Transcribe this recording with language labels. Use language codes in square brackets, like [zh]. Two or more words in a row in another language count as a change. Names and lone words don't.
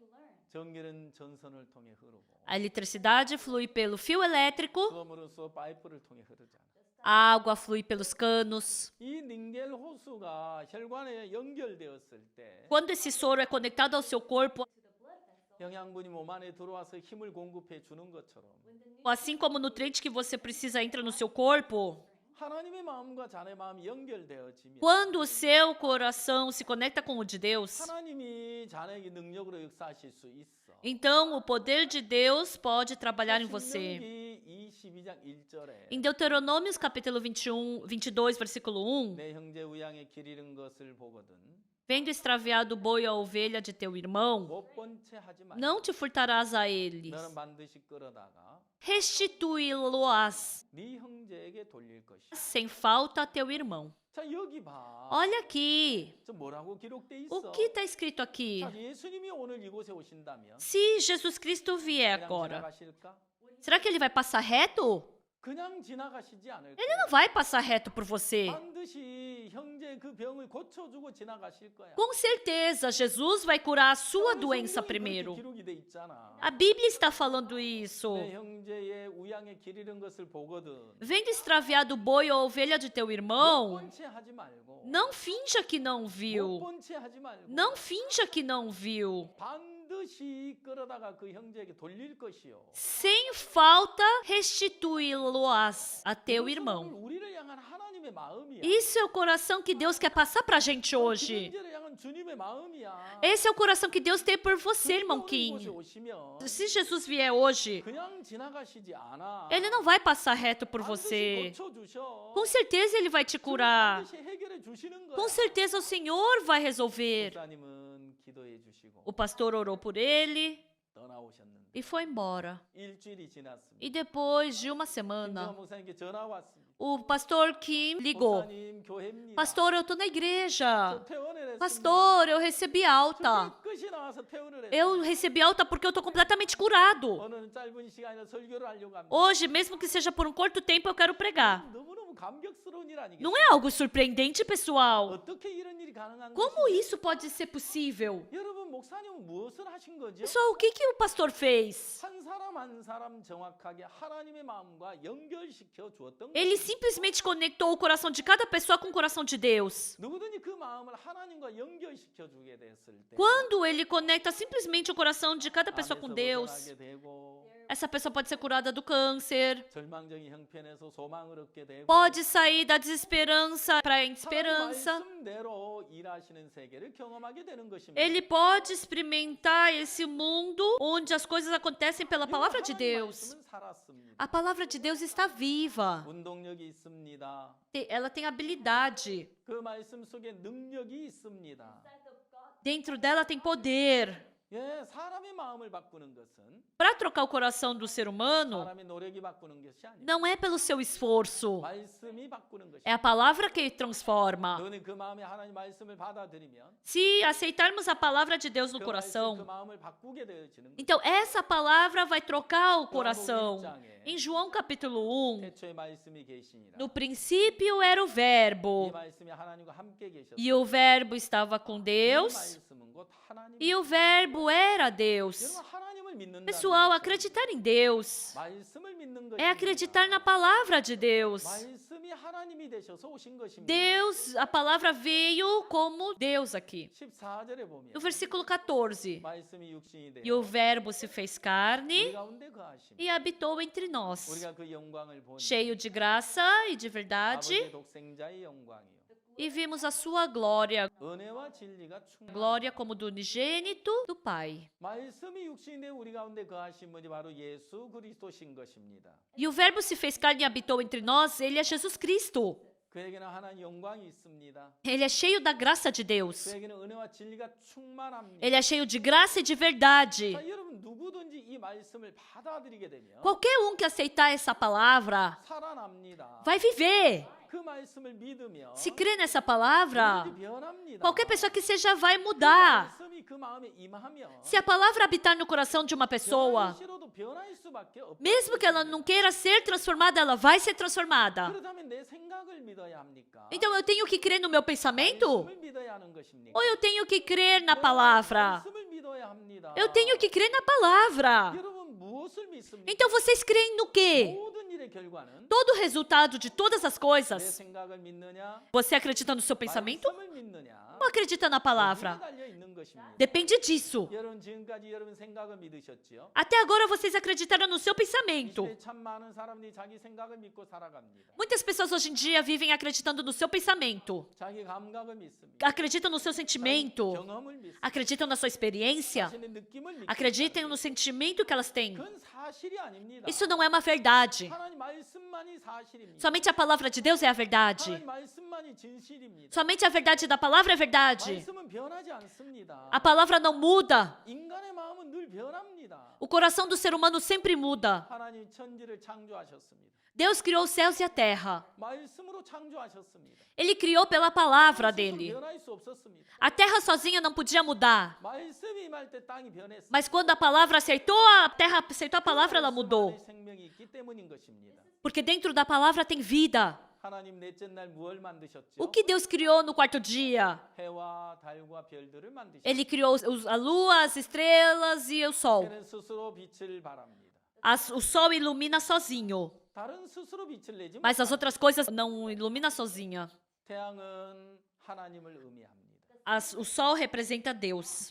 [ko] 전기는 전선을 통해 흐르고 [pt] A eletricidade flui pelo fio elétrico [ko] 수험으로써 파이프를 통해 흐르잖아. [pt] A água flui pelos canos. [ko] 이 닌겔 호수가 혈관에 연결되었을 때 [pt] Quando esse soro é conectado ao seu corpo, [ko] 영양분이 몸 안에 들어와서 힘을 공급해 주는 것처럼 [pt] assim como o nutriente que você precisa entra no seu corpo, [ko] 하나님의 마음과 자네 마음이 연결되어지면 [pt] quando o seu coração se conecta com o de Deus, [ko] 하나님이 자네에게 능력으로 역사하실 수 있어. [pt] então o poder de Deus pode trabalhar em você. [ko] 신명기 22장 1절에 [pt] Em Deuteronômios capítulo 22, versículo 1, [ko] 내 형제 우양에 길 잃은 것을 보거든 [pt] vendo extraviado o boi ou a ovelha de teu irmão, [ko] 못 본 채 하지 말고 [pt] não te furtarás a eles. [ko] 너는 반드시 끌어다가 [pt] Restituí-lo-ás [ko] 네 형제에게 돌릴 것이야. [pt] sem falta a teu irmão. [ko] 자 여기 봐. [pt] Olha aqui, [ko] 저 뭐라고 기록돼 있어? [pt] o que está escrito aqui? [ko] 자, 예수님이 오늘 이곳에 오신다면 [pt] Se Jesus Cristo vier [ko] 그냥 [pt] agora, [ko] 지나가실까? [pt] será que ele vai passar reto? [ko] 그냥 지나가시지 않을 [pt] Ele [ko] 거야. [pt] não vai passar reto por você. [ko] 반드시 형제 그 병을 고쳐주고 지나가실 거야. [pt] Com certeza, Jesus vai curar a sua [ko] 오늘 [pt] doença [ko] 성경에 그렇게 [pt] primeiro. [ko] 기록이 돼 있잖아. [pt] A Bíblia está falando isso. [ko] 내 형제의 우양에 길 잃은 것을 보거든. [pt] Vendo extraviado o boi ou a ovelha de teu [ko] 못 [pt] irmão, [ko] 본 채 하지 말고. [pt] não finja que não [ko] 못 [pt] viu. [ko] 본 채 하지 말고. [pt] Não finja que não viu. [ko] 반드시 끌어다가 그 형제에게 돌릴 것이요. [pt] Sem falta, restituí-lo-ás a teu [ko] 이것은 [pt] irmão. [ko] 오늘 우리를 향한 하나님의 마음이야. [pt] Isso é o coração que Deus quer passar pra gente [ko] 그 [pt] hoje. [ko] 형제를 향한 주님의 마음이야. [pt] Esse é o coração que Deus tem por você, [ko] 그분이 [pt] irmão [ko] 오늘 [pt] Kim. [ko] 이곳에 오시면 [pt] Se Jesus vier hoje, [ko] 그냥 지나가시지 않아. [pt] Ele não vai passar reto por [ko] 반드시 [pt] você. [ko] 고쳐주셔. [pt] Com certeza Ele vai te curar. [ko] 반드시 해결해 주시는 거야. [pt] Com certeza o Senhor vai resolver. [ko] 목사님은 기도해 주시고 [pt] O pastor orou por ele [ko] 떠나오셨는데 [pt] e foi embora. [ko] 일주일이 지났습니다. [pt] E depois de uma [ko] 김정환 [pt] semana, [ko] 목사님께 전화 왔습니다. [pt] o pastor Kim ligou. [ko] 목사님 교회입니다. [pt] Pastor, eu tô na igreja. [ko] 저 퇴원을 했습니다. [pt] Pastor, eu recebi alta. [ko] 끝이 나와서 퇴원을 했어요. [pt] Eu recebi alta porque eu tô completamente curado. [ko] 오늘 짧은 시간에 설교를 하려고 합니다. [pt] Hoje, mesmo que seja por um curto tempo, eu quero pregar. [ko] 너무너무 감격스러운 일 아니겠어요? [pt] Não é algo surpreendente, pessoal? [ko] 어떻게 이런 일이 가능한 [pt] Como [ko] 것이죠? [pt] isso pode ser possível? [ko] 여러분 목사님은 무엇을 하신 거죠? [pt] Pessoal, o que o pastor fez? [ko] 한 사람 한 사람 정확하게 하나님의 마음과 연결시켜 주었던 [pt] Ele [ko] 것입니다. [pt] simplesmente conectou o coração de cada pessoa com o coração de Deus. [ko] 누구든지 그 마음을 하나님과 연결시켜 주게 됐을 때 [pt] Quando ele conecta simplesmente o coração de cada pessoa com [ko] 암에서 [pt] Deus, [ko] 벗어나게 되고 [pt] essa pessoa pode ser curada do câncer, [ko] 절망적인 형편에서 소망을 얻게 되고 [pt] pode sair da desesperança para a [ko] 하나님 [pt] esperança. [ko] 말씀대로 일하시는 세계를 경험하게 되는 것입니다. [pt] Ele pode experimentar esse mundo onde as coisas acontecem pela palavra de [ko] 하나님 [pt] Deus. [ko] 말씀은 살았습니다. [pt] A palavra de Deus está viva. [ko] 운동력이 있습니다. [pt] Ela tem habilidade. [ko] 그 말씀 속에 능력이 있습니다. [pt] Dentro dela tem poder. [ko] 예, 사람의 마음을 바꾸는 것은 [pt] Para trocar o coração do ser humano, [ko] 사람의 노력이 바꾸는 것이 아니에요. [pt] não é pelo seu esforço. [ko] 말씀이 바꾸는 것이에요. [pt] É a palavra que transforma. [ko] 너는 그 마음에 하나님 말씀을 받아들이면 [pt] Se aceitarmos a palavra de Deus no [ko] 그 [pt] coração, [ko] 마음을 바꾸게 되어지는 거예요. [pt] então essa palavra vai trocar o [ko] 요한복음 [pt] coração. [ko] 1장에 [pt] Em João capítulo 1, [ko] 태초에 말씀이 계시니라. [pt] no princípio era o [ko] 이 [pt] Verbo, [ko] 말씀이 하나님과 함께 계셨어요. [pt] e o Verbo estava com [ko] 이 [pt] Deus, [ko] 말씀은 곧 하나님. [pt] e o Verbo era Deus. [ko] 여러분 하나님을 믿는다. [pt] Pessoal, acreditar em Deus [ko] 말씀을 믿는 것이 [pt] é acreditar na palavra de Deus. [ko] 말씀이 하나님이 되셔서 오신 것입니다. [pt] Deus, a palavra veio como Deus aqui. [ko] 14절에 보면 [pt] No versículo 14. [ko] 말씀이 육신이 되어 [pt] E o Verbo se fez [ko] 우리 [pt] carne [ko] 가운데 거하심. [pt] e habitou entre nós, [ko] 우리가 그 영광을 보니 [pt] cheio de graça e de verdade, [ko] 아버지의 독생자의 영광이요. [pt] e vimos a sua glória, [ko] 은혜와 진리가 충만. [pt] glória como do unigênito do Pai. [ko] 말씀이 육신이 되어 우리 가운데 거하신 분이 바로 예수 그리스도신 것입니다. [pt] E o Verbo se fez carne e habitou entre nós, ele é Jesus Cristo. [ko] 그에게는 하나님 영광이 있습니다. [pt] Ele é cheio da graça de Deus. [ko] 그에게는 은혜와 진리가 충만합니다. [pt] Ele é cheio de graça e de verdade. [ko] 자, 여러분 누구든지 이 말씀을 받아들이게 되면 [pt] Qualquer um que aceitar essa palavra [ko] 살아납니다. [pt] vai viver. [ko] 그 말씀을 믿으면 [pt] Se crê nessa palavra, [ko] 누구든지 변합니다. [pt] qualquer pessoa que seja vai mudar. [ko] 말씀이 그 마음에 임하면 [pt] Se a palavra habitar no coração de uma pessoa, [ko] 변하기 싫어도 변할 수밖에 없다. [pt] mesmo que ela não queira ser transformada, ela vai ser transformada. [ko] 그렇다면 내 생각을 믿어야 합니까? [pt] Então eu tenho que crer no meu pensamento? [ko] 말씀을 믿어야 하는 것입니까? [pt] Ou eu tenho que crer na palavra? [ko] 말씀을 믿어야 합니다. [pt] Eu tenho que crer na palavra. [ko] 여러분 무엇을 믿습니까? [pt] Então vocês creem no quê? [ko] 모든 일에 일의 결과는 [pt] Todo o resultado de todas as [ko] 내 [pt] coisas, [ko] 생각을 믿느냐, [pt] você acredita no seu pensamento [ko] 말씀을 믿느냐, [pt] ou acredita na [ko] 거기에 [pt] palavra? [ko] 달려 있는 것입니다. [pt] Depende disso. [ko] 여러분 지금까지 여러분 생각을 믿으셨지요? [pt] Até agora vocês acreditaram no seu [ko] 이 [pt] pensamento. [ko] 시대에 참 많은 사람들이 자기 생각을 믿고 살아갑니다. [pt] Muitas pessoas hoje em dia vivem acreditando no seu pensamento, [ko] 자기 감각을 믿습니다. [pt] acreditam no seu sentimento, [ko] 경험을 믿습니다. [pt] acreditam na sua experiência, [ko] 자신의 느낌을 믿습니다. [pt] acreditam no sentimento que elas têm. [ko] 그건 사실이 아닙니다. [pt] Isso não é uma verdade. [ko] 하나님 말씀만이 사실입니다. [pt] Somente a palavra de Deus é a verdade. [ko] 하나님 말씀만이 진실입니다. [pt] Somente a verdade da palavra é verdade. [ko] 말씀은 변하지 않습니다. [pt] A palavra não muda. [ko] 인간의 마음은 늘 변합니다. [pt] O coração do ser humano sempre muda. [ko] 하나님 천지를 창조하셨습니다. [pt] Deus criou os céus e a terra. [ko] 말씀으로 창조하셨습니다. [pt] Ele criou pela palavra [ko] 스스로 [pt] dele. [ko] 변할 수 없었습니다. [pt] A terra sozinha não podia mudar. [ko] 말씀이 임할 때 땅이 변했습니다. [pt] Mas quando a palavra acertou, a terra aceitou a palavra, ela mudou. [ko] 말씀 안에 생명이 있기 때문인 것입니다. [pt] Porque dentro da palavra tem vida. [ko] 하나님 넷째 날 무엇을 만드셨죠? [pt] O que Deus criou no quarto dia? [ko] 해와 달과 별들을 만드셨죠. [pt] Ele criou a lua, as estrelas e o sol. [ko] 해는 스스로 빛을 발합니다. [pt] O sol ilumina sozinho, [ko] 다른 스스로 빛을 내지 [pt] mas as [ko] 못합니다. [pt] outras coisas não ilumina sozinha. [ko] 태양은 하나님을 의미합니다. [pt] O sol representa Deus